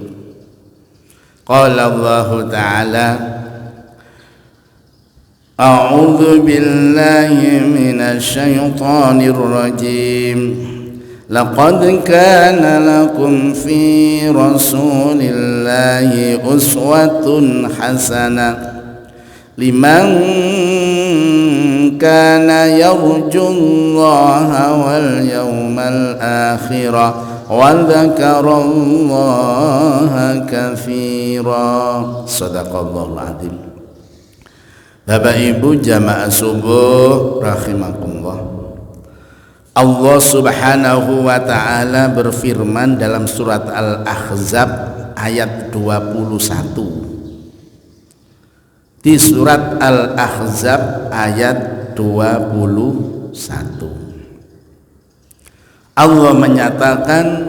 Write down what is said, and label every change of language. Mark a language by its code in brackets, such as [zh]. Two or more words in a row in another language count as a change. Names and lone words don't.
[ar] قال الله تعالى: أعوذ بالله من الشيطان الرجيم. لقد كان لكم في رسول الله أسوة حسنة لمن كان يرجو الله واليوم الآخر وذكر الله كثيرا. صدق الله العظيم. [id] Bapak Ibu jamaah subuh rahimakumullah. [ar] الله سبحانه وتعالى [id] berfirman dalam surat Al-Ahzab ayat 21. Di surat Al-Ahzab ayat 21 Allah menyatakan,